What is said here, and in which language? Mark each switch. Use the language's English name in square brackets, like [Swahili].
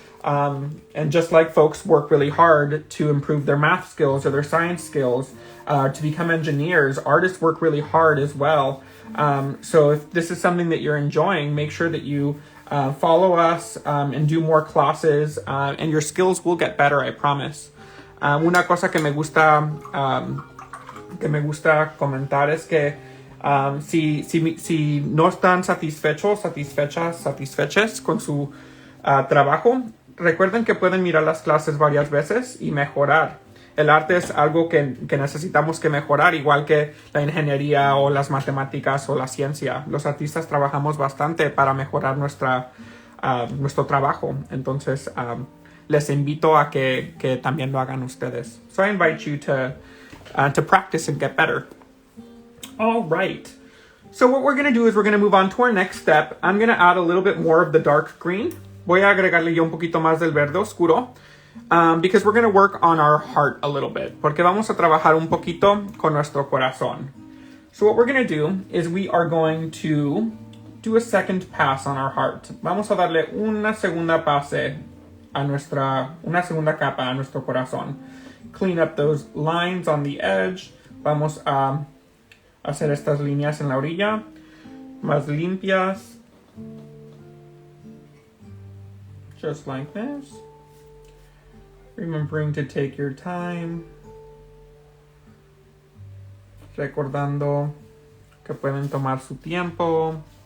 [English] And just like folks work really hard to improve their math skills or their science skills, to become engineers, artists work really hard as well. So if this is something that you're enjoying, make sure that you follow us and do more classes, and your skills will get better, I promise. [Spanish] Una cosa que me gusta comentar es que si no están satisfechas con su trabajo, recuerden que pueden mirar las clases varias veces y mejorar. El arte es algo que necesitamos que mejorar, igual que la ingeniería o las matemáticas o la ciencia. Los artistas trabajamos bastante para mejorar nuestro trabajo. Entonces, les invito a que también lo hagan ustedes. [English] So I invite you to practice and get better. All right. So what we're going to do is we're going to move on to our next step. I'm going to add a little bit more of the dark green. [Spanish] Voy a agregarle yo un poquito más del verde oscuro. [English] Because we're going to work on our heart a little bit. [Spanish] Porque vamos a trabajar un poquito con nuestro corazón. [English] So what we're going to do is we are going to do a second pass on our heart. [Spanish] Vamos a darle una segunda capa a nuestro corazón. [English] Clean up those lines on the edge. [Spanish] Vamos a hacer estas líneas en la orilla más limpias. [English] Just like this. Remembering to take your time. [Spanish] Recordando que pueden tomar su tiempo.